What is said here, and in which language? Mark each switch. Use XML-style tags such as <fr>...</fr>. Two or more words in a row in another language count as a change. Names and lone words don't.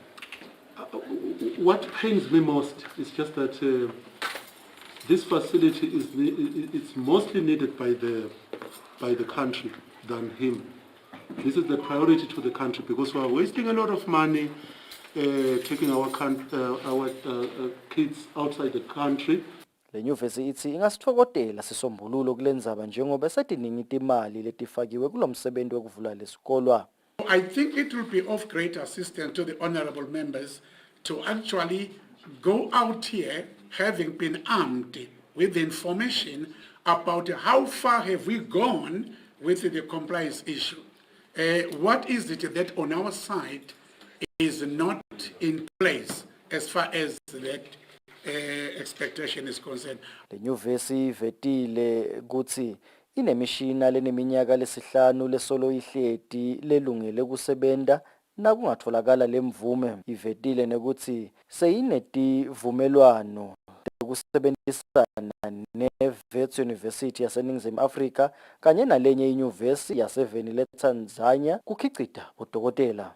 <en>What pains me most is just that this facility is mostly needed by the country than him. This is the priority to the country because we are wasting a lot of money taking our kids outside the country.</en> <ss>Le nyuvesi ithi ingasithokodela sisombululo kulendzaba njengoba setiningi timali letifakiwe kulomsebenzi wekuvula lesikolwa.</ss> <en>I think it will be of great assistance to the honorable members to actually go out here having been armed with information about how far have we gone with the compliance issue. What is it that on our side is not in place as far as that expectation is concerned.</en> <ss>Le nyuvesi vetile kutsi inemishina leneminyaka lesihlanu lesolo ihleti lelungele kusebenta nakungatholakala lemvume. Ivetile nekutsi seyinetivumelwano tekusebenzisana ne-Wits University yaseNingizimu Afrika kanye nalenye inyuvesi yaseveni leTanzania kukhicita udokotela.</ss>